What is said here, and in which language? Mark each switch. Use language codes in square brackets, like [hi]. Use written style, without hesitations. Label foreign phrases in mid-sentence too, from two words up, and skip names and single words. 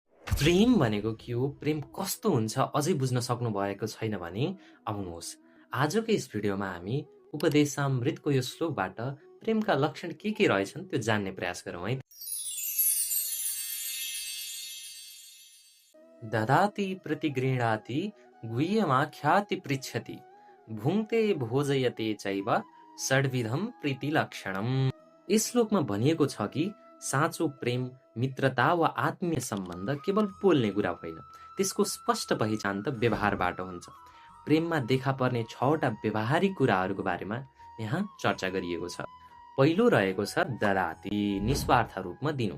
[ne] प्रेम भनेको के हो? प्रेम कस्तो हुन्छ? अझै बुझ्न सक्नु भएको छैन भने आउनुहोस् आजको यस भिडियोमा हामी उपदेशामृतको यो श्लोकबाट प्रेमका लक्षण के रहेछन् त्यो जान्ने प्रयास गरौँ है। [sa] ददाति प्रतिगृह्णाति गुह्यमाख्याति पृच्छति भुङ्क्ते भोजयते चैव षड्विधम प्रीतिलक्षणम्। [ne] यस श्लोकमा भनिएको छ कि साँचो प्रेम, मित्रता वा आत्मीय सम्बन्ध केवल बोल्ने कुरा होइन, त्यसको स्पष्ट पहिचान त व्यवहारबाट हुन्छ। प्रेममा देखा पर्ने 6वटा व्यवहारिक कुराहरूको बारेमा यहाँ चर्चा गरिएको छ। पहिलो रहेको छ ददाति, निस्वार्थ रूपमा दिनु।